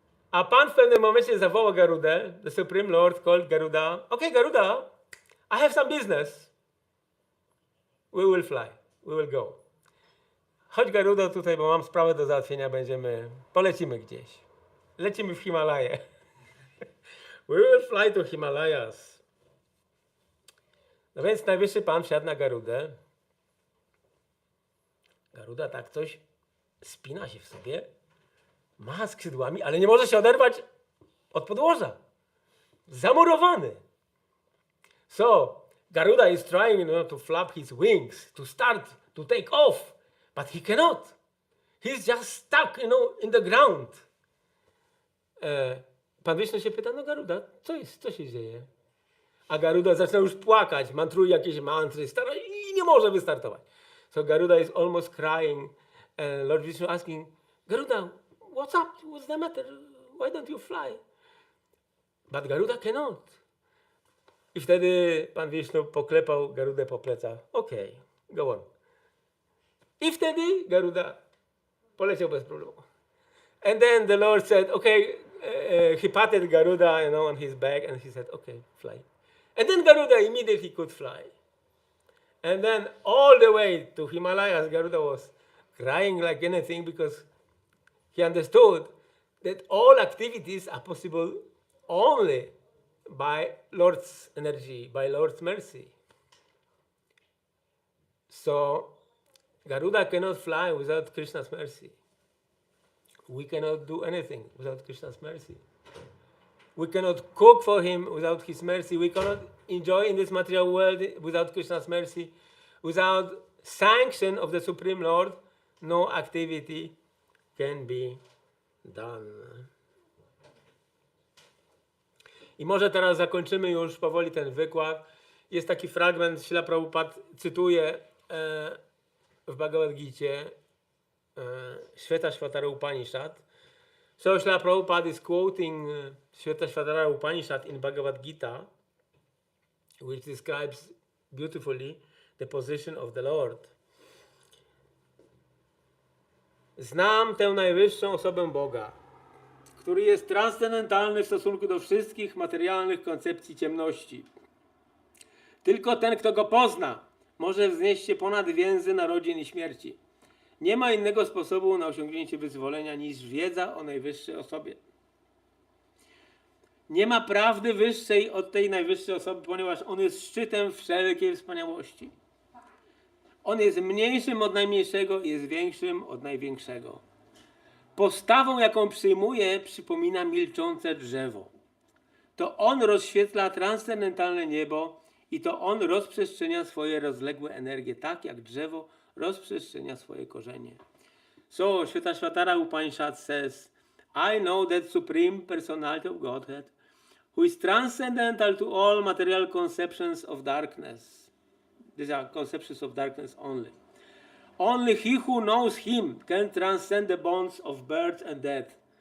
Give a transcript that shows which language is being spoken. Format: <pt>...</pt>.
<pl>A Pan w pewnym momencie zawołał Garudę.</pl> <en>The Supreme Lord called Garuda. Okay, Garuda, I have some business. We will fly. We will go.</en> <pl>Chodź Garuda tutaj, bo mam sprawę do załatwienia, polecimy gdzieś. Lecimy w Himalaje.</pl> <en>We will fly to Himalayas.</en> <pl>No więc najwyższy Pan wsiadł na Garudę. Garuda tak coś spina się w sobie, macha skrzydłami, ale nie może się oderwać od podłoża. Zamurowany.</pl> <en>So, Garuda is trying to flap his wings, to start, to take off, but he cannot. He's just stuck, in the ground.</en> <pl>Pan Wisznu się pyta, no Garuda, co się dzieje? A Garuda zaczyna już płakać, mantruje jakieś mantry, i nie może wystartować.</pl> <en>So Garuda is almost crying. Lord Vishnu asking, Garuda, what's up? What's the matter? Why don't you fly? But Garuda cannot.</en> <pl>I wtedy Pan Wisznu poklepał Garudę po plecach.</pl> <en>Okay, go on.</en> <pl>I wtedy Garuda poleciał bez problemu.</pl> <en>And then the Lord said, okay, he patted Garuda, on his back, and he said, okay, fly. And then Garuda immediately could fly. And then all the way to Himalayas, Garuda was crying like anything because he understood that all activities are possible only by Lord's energy, by Lord's mercy. So Garuda cannot fly without Krishna's mercy. We cannot do anything without Krishna's mercy. We cannot cook for him without his mercy. We cannot enjoy in this material world without Krishna's mercy. Without sanction of the Supreme Lord, no activity can be done.</en> <pl>I może teraz zakończymy już powoli ten wykład. Jest taki fragment, Śrila Prabhupada cytuje w Bhagavad Gicie Shvetashvatara Upanishad.</pl> <en>So Śrila Prabhupada is quoting Shvetashvatara Upanishad in Bhagavad Gita, which describes beautifully the position of the Lord.</en> <pl>Znam tę najwyższą osobę Boga, który jest transcendentalny w stosunku do wszystkich materialnych koncepcji ciemności. Tylko ten, kto go pozna, może wznieść się ponad więzy narodzin i śmierci. Nie ma innego sposobu na osiągnięcie wyzwolenia niż wiedza o najwyższej osobie. Nie ma prawdy wyższej od tej najwyższej osoby, ponieważ on jest szczytem wszelkiej wspaniałości. On jest mniejszym od najmniejszego i jest większym od największego. Postawą, jaką przyjmuje, przypomina milczące drzewo. To on rozświetla transcendentalne niebo i to on rozprzestrzenia swoje rozległe energie, tak jak drzewo rozprzestrzenia swoje korzenie.</pl> <en>So, Shvetashvatara Upanishad says, I know that Supreme Personality of Godhead, who is transcendental to all material conceptions of darkness. These are conceptions of darkness only. Only he who knows him can transcend the bonds of birth and death.</en>